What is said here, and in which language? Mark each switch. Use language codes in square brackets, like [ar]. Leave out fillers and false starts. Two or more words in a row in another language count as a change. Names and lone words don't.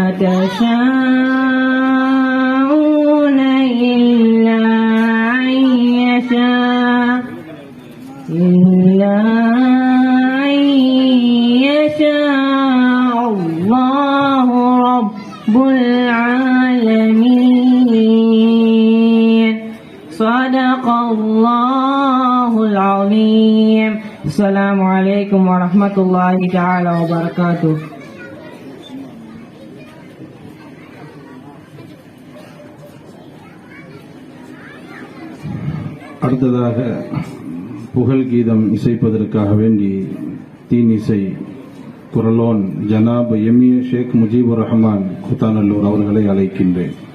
[ar] تشاءون إلا أن يشاء الله رب العالمين صدق الله العظيم. السلام عليكم ورحمة الله تعالى وبركاته. [ta] அடுத்ததாக புகழ் கீதம் இசைப்பதற்காக வேண்டி தீன் இசை குரலோன் ஜனாப் எம்ஏ ஷேக் முஜீபுர் ரஹ்மான் குத்தாநல்லூர் அவர்களை அழைக்கின்றேன்.